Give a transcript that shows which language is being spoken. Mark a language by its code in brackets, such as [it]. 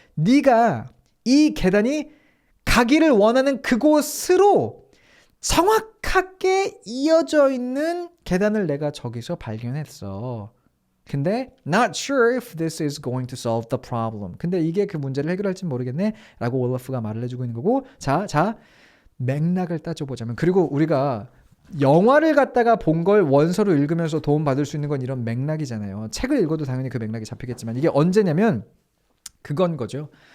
[ko] 네가 이 계단이 가기를 원하는 그곳으로 정확하게 이어져 있는 계단을 내가 저기서 발견했어. 근데 [en] not sure if this is going to solve the problem. [ko] 근데 이게 그 문제를 해결할지 모르겠네 라고 올라프가 말을 해주고 있는 거고, 자 맥락을 따져보자면, 그리고 우리가 영화를 갖다가 본 걸 원서로 읽으면서 도움받을 수 있는 건 이런 맥락이잖아요. 책을 읽어도 당연히 그 맥락이 잡히겠지만 이게 언제냐면 그건 거죠.